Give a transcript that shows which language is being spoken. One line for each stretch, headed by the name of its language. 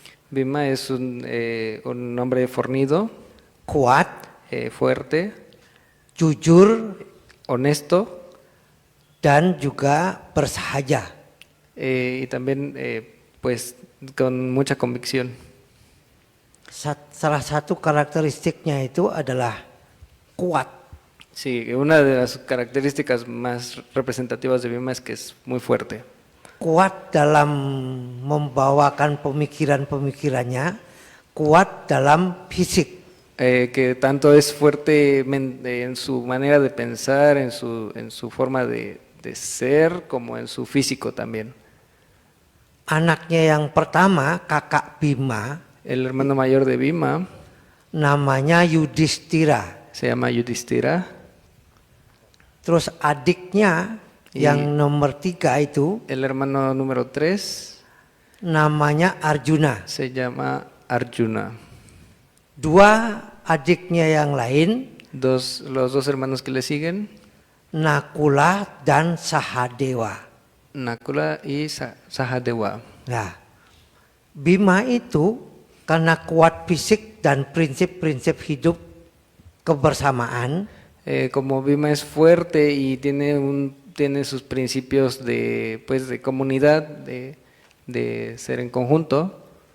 Spanish: Bima es un hombre fornido,
Indonesian: kuat,
Spanish: fuerte,
Indonesian: jujur,
Spanish: honesto,
Indonesian: dan juga bersahaja.
Spanish: Y también pues con mucha convicción.
Indonesian: Salah satu karakteristiknya itu adalah kuat.
Spanish: Sí, una de las características más representativas de Bima es que es muy fuerte.
Indonesian: Kuat dalam membawakan pemikiran-pemikirannya, kuat dalam fisik.
Spanish: Que tanto es fuerte en su manera de pensar, en su forma de ser, como en su físico también.
Indonesian: Anaknya yang pertama, kakak Bima,
Spanish: el hermano mayor de Bima,
Indonesian: namanya Yudhistira.
Spanish: Se llama Yudhistira.
Indonesian: Terus adiknya yang nomor 3 itu,
Spanish: el hermano número 3,
Indonesian: namanya Arjuna.
Spanish: se llama Arjuna.
Indonesian: Dua adiknya yang lain,
Spanish: Los dos hermanos que le siguen,
Indonesian: Nakula dan Sahadewa.
Spanish: Nakula y Sahadewa.
Indonesian: Nah, Bima itu karena kuat fisik dan prinsip-prinsip hidup kebersamaan,
Spanish: Como Bhima es fuerte y tiene sus principios de comunidad, de ser en conjunto,